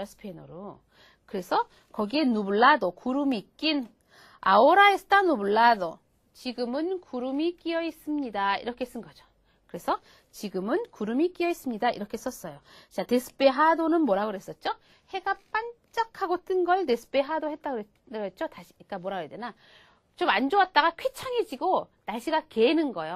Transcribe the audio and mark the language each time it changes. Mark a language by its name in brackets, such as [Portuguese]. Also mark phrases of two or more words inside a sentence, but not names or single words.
[Korean] 스페인어로. 그래서 거기에 nublado, 구름이 낀 [Spanish] ahora está nublado. [Korean] 지금은 구름이 끼어 있습니다. 이렇게 쓴 거죠. 그래서 지금은 구름이 끼어 있습니다. 이렇게 썼어요. 자, despejado는 뭐라고 그랬었죠? 해가 반짝하고 뜬 걸 despejado 했다고 그랬죠? 다시, 그러니까 뭐라고 해야 되나? 좀 안 좋았다가 쾌창해지고 날씨가 개는 거예요.